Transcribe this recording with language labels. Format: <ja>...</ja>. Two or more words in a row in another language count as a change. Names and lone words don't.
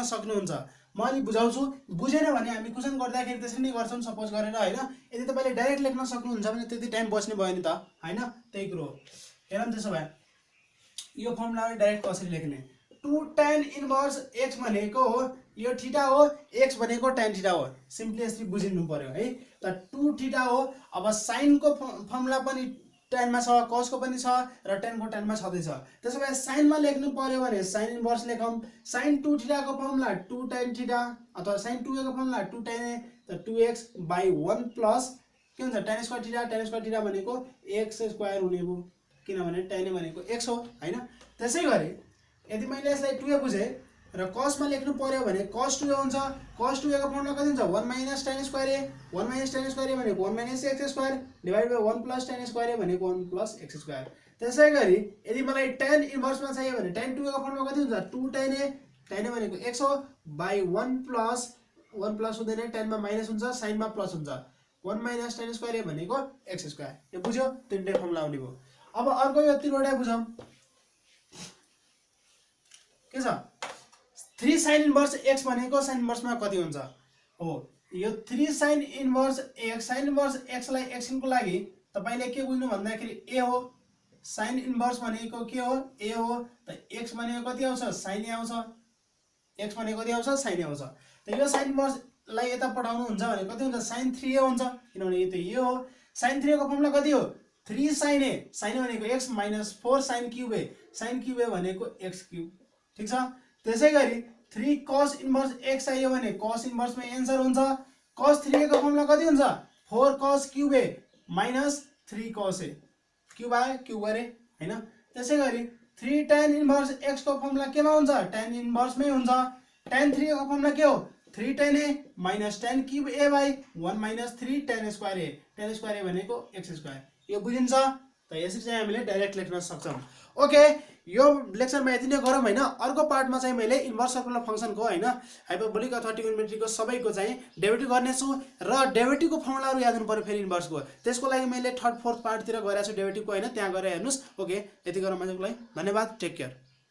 <ne>सक्नुहुन्छ म अलि बुझाउँछु बुझेन भने हामी क्वेशन गर्दाखेरि त्यसरी नै गर्छौं सपोज गरेर हैन यदि तपाईले डाइरेक्ट लेख्न सक्नुहुन्छ भने त्यति टाइम बच्ने भयो नि त हैन त्यही कुरो हो हेरौँ त्यसो भए यो फर्मुलाले डाइरेक्ट कसरी लेख्ने 2 tan इन्भर्स x भनेको हो यो थीटा हो x भनेको tan थीटा हो सिम्पली यसरी बुझिनु पर्यो है त 2 थीटा हो अब sin को फर्मुला पनि tan मा छ cos को पनि छ र tan को tan मा छदै छ त्यसो भए sin मा लेख्नु पर्यो भने sin इन्भर्स लेखौं sin 2 थीटा को फर्मुला 2 tan थीटा अथवा sin 2a को फर्मुला 2 tan a त 2x बाइ 1 प्लस के हुन्छ tan स्क्वायर थीटा भनेको x स्क्वायर हुने भयो किनभने tan a भनेको x हो हैन त्यसै गरी यदि मैले यसलाई 2a बुझे र cos मा लेख्नु पर्यो भने cos 2a हुन्छ cos 2a को फर्मुला कति हुन्छ 1 - tan स्क्वायर a 1 - tan स्क्वायर a भनेको 1 - x स्क्वायर</ne> <en>divide by</en> <ne>1 प्लस tan स्क्वायर a भनेको 1 प्लस x स्क्वायर त्यसै गरी यदि मलाई tan इन्भर्स मा चाहियो भने tan 2a को फर्मुला कति हुन्छ 2 tan a भनेको x हो बाइ 1 प्लस हुँदैन tan मा माइनस हुन्छ sin मा प्लस हुन्छ 1 - tan स्क्वायर a भनेको x स्क्वायर यो बुझ्यो तीनटै फर्मुला आउने भयो अब अर्को यो तीनवटा बुझौं के छ 3 sin इन्भर्स x भनेको sin इन्भर्स मा कति हुन्छ हो यो 3 sin इन्भर्स x लाई x को लागि तपाईले के बुझ्नु भन्दाखेरि a हो sin इन्भर्स भनेको के हो a हो त x भनेको कति आउँछ sin a आउँछ x भनेको कति आउँछ sin a आउँछ त यो sin इन्भर्स लाई यता पठाउनु हुन्छ भने कति हुन्छ sin 3a हुन्छ किनभने यो त यो हो sin 3a को फर्मुला कति हो 3 sin a भनेको x - 4 sin cube a भनेको x क्यूब ठीक छ त्यसै गरी 3 cos इन्भर्स x चाहियो भने cos इन्भर्स मा आन्सर हुन्छ cos 3a को फर्मुला कति हुन्छ 4 cos cube a - 3 cos a क्यूब आयो क्यूब गरे हैन त्यसै गरी 3 tan इन्भर्स x को फर्मुला केमा हुन्छ tan इन्भर्स मै हुन्छ tan 3a को फर्मुला के हो 3 tan a - tan cube a बाइ 1 - 3 tan स्क्वायर a भनेको x स्क्वायर यो बुझिन्छ त यसरी चाहिँ हामीले डाइरेक्ट लेख्न सक्छौं ओके यो लेक्चरमा यति नै गरौँ हैन अर्को पार्टमा चाहिँ मैले</ne> <en>inverse circular</en> <ne>फंक्सनको हैन हाइपरबोलिक अथवा ट्रिगोनोमेट्रीको सबैको चाहिँ डेरिभेटिभ गर्नेछु र डेरिभेटिभको फर्मुलाहरु याद हुनु पर्यो फेरि इन्भर्सको त्यसको लागि मैले</ne> <en>third fourth</en> <ne>पार्टतिर गएको छु डेरिभेटिभको हैन त्यहाँ गएर हेर्नुस् ओके यति गरौँ आजको लागि धन्यवाद</ne> <en>take care</en>